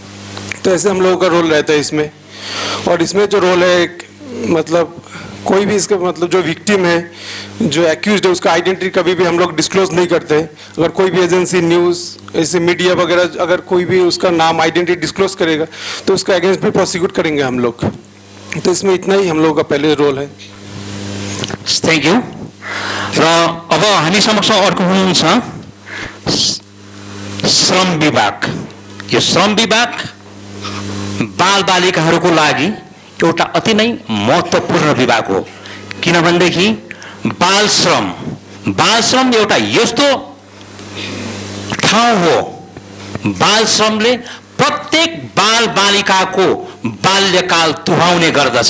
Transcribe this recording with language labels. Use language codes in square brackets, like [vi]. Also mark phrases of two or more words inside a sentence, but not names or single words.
[hi] तो ऐसे हम लोगों का रोल रहता है इसमें। और इसमें जो रोल है मतलब कोई भी इसका मतलब जो विक्टिम है, जो एक्यूज्ड है, उसका आइडेंटिटी कभी भी हम लोग डिस्क्लोज नहीं करते। अगर कोई भी एजेंसी, न्यूज़, ऐसे मीडिया वगैरह अगर कोई भी उसका नाम, [en] identity disclose [hi] करेगा तो उसका अगेंस्ट भी प्रोसिक्यूट करेंगे हम लोग। तो इसमें इतना ही हम लोगों का पहले रोल है। [en] thank you. [ne] र अब हामी समक्ष अर्को हुनुहुन्छ श्रम विभाग। यो श्रम विभाग बाल बालिकाहरूको लागि एउटा अति नै महत्त्वपूर्ण विभाग हो, किनभनेदेखि बाल श्रम एउटा यस्तो ठाउँ हो, बाल श्रमले प्रत्येक बाल बालिकाको बाल्यकाल तुहाउने गर्दछ।